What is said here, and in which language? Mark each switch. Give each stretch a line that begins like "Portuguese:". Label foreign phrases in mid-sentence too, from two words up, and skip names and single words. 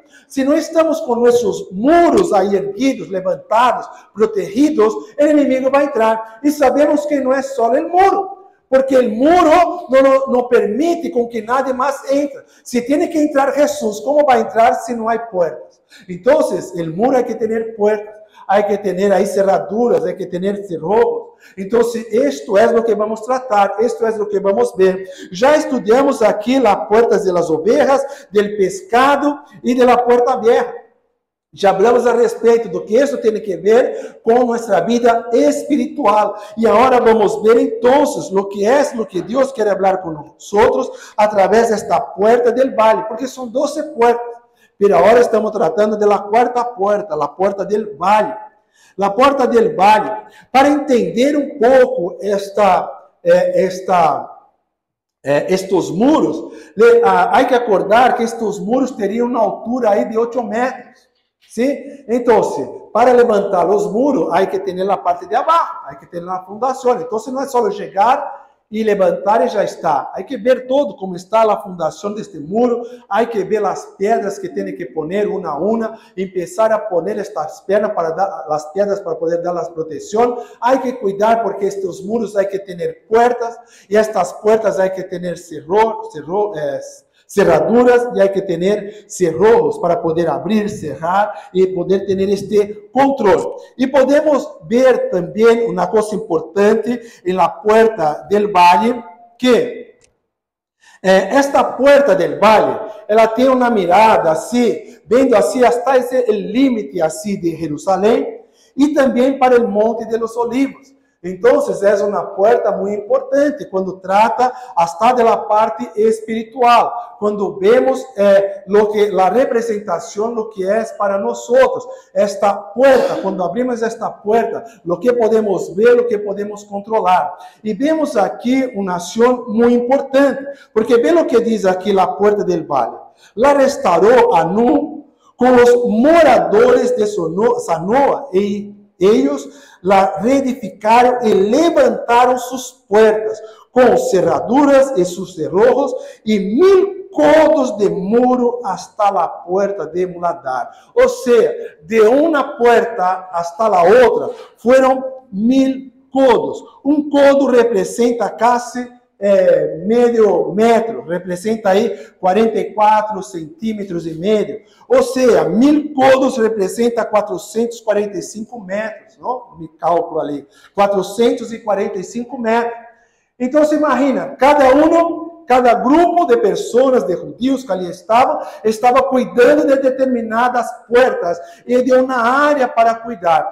Portuguese: Se não estamos com nossos muros aí erguidos, levantados, protegidos, o inimigo vai entrar. E sabemos que não é só o muro, porque o muro não permite com que nadie mais entre. Se tem que entrar Jesus, como vai entrar se não há portas? Então, o muro
Spanish: hay que
Portuguese: ter portas,
Spanish: hay que
Portuguese: ter aí cerraduras,
Spanish: hay que
Portuguese: ter cerrojos. Então, isto é o que vamos tratar, isto é o que vamos ver. Já estudamos aqui as portas
Spanish: de las ovejas, del pescado
Portuguese: e
Spanish: de la puerta vieja.
Portuguese: Já falamos a respeito do que isso tem que ver com nossa vida espiritual. E agora vamos ver então o que Deus quer falar com nós através desta porta
Spanish: del vale,
Portuguese: porque são 12 portas. Mas agora estamos tratando da quarta porta, a porta
Spanish: del vale.
Portuguese: A porta
Spanish: del vale,
Portuguese: para entender um pouco estes muros, há que acordar que estes muros teriam uma altura aí de 8 metros. ¿Sí?
Spanish: Entonces, para levantar los muros, hay que tener la parte de abajo, hay que tener la fundación. Entonces, no es solo llegar y levantar y ya está. Hay que ver todo cómo está la fundación de este muro, hay que ver las piedras que tiene que poner una a una, empezar a poner estas piedras para poder dar la protección. Hay que cuidar porque estos muros hay que tener puertas y estas puertas hay que tener cerraduras
Portuguese: e há que ter cerrojos para poder abrir, cerrar e poder ter este controle. E podemos ver também uma coisa importante em
Spanish: la puerta del valle,
Portuguese: que
Spanish: esta puerta del valle,
Portuguese: ela tem uma mirada assim, vendo assim hasta esse límite assim de Jerusalém e também para o Monte de los Olivos. Então, é uma porta muito importante quando trata
Spanish: hasta de la parte espiritual,
Portuguese: quando vemos a representação do que é para nós. Esta porta, quando abrimos esta porta, o que podemos ver, o que podemos controlar. E vemos aqui uma ação muito importante, porque vê o que diz aqui a porta
Spanish: del vale. La restaurou Hanún
Portuguese: com os moradores de Zanoa
Spanish: e ellos la reedificaron y levantaron sus puertas con cerraduras y sus cerrojos y 1000 codos de muro hasta la puerta de Muladar. O sea, de una puerta hasta la otra fueron 1000 codos. Un codo representa casi medio metro,
Portuguese: representa aí 44 centímetros e meio, ou seja, 1000 codos representa 445 metros, não?
Spanish: Me cálculo ali, 445 metros.
Portuguese: Então, se imagina, cada grupo de pessoas, de judeus que ali estava cuidando de determinadas portas e de uma área para cuidar.